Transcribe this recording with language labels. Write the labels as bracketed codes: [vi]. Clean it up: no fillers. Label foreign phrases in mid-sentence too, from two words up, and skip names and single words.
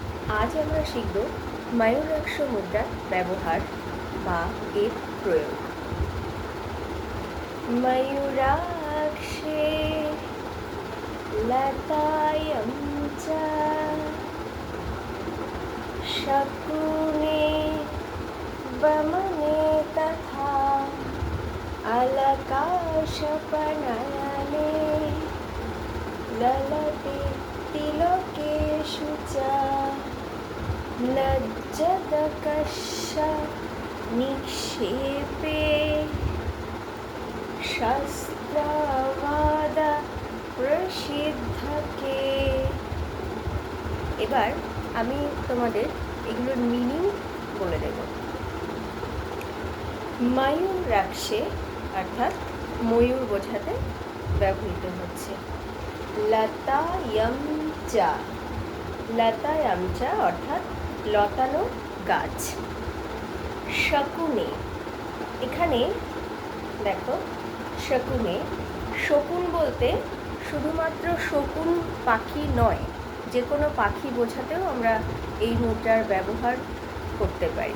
[bn] আজ আমরা শিখব ময়ূরাক্ষ মুদ্রার ব্যবহার বা এর প্রয়োগ। [sa] ময়ূরাক্ষে লতায়ং চ শকুনে বমনে তথা অলকাশপনয়নে ললতে তিলকেষু চ লজ্জদকশ নিক্ষেপে শাস্ত্রবাদ প্রসিদ্ধকে। [bn] এবার আমি তোমাদের এগুলোর মিনিং বলে দেব। ময়ূরাক্ষে অর্থাৎ ময়ূর বোঝাতে ব্যবহৃত হচ্ছে। লতায়ং চ, লতায়ং চ অর্থাৎ লতানো গাছ। শকুনে, এখানে দেখো শকুনে, শকুন বলতে শুধুমাত্র শকুন পাখি নয়, যে কোনো পাখি বোঝাতেও আমরা এই মুদ্রার ব্যবহার করতে পারি।